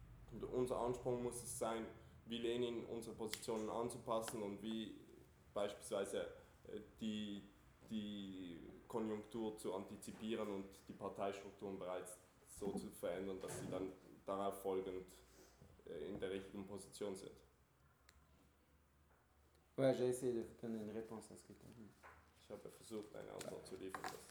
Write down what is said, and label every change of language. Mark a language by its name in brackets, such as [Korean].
[German] Und unser Anspruch muss es sein, wie Lenin unsere Positionen anzupassen und wie beispielsweise die Konjunktur zu antizipieren und die Parteistrukturen bereits so zu verändern, dass sie dann darauf folgend in der richtigen Position sind. [French] Ouais, j'ai essayé de vous donner une réponse à ce que tu as dit. [German] Ich habe versucht, eine Antwort zu liefern.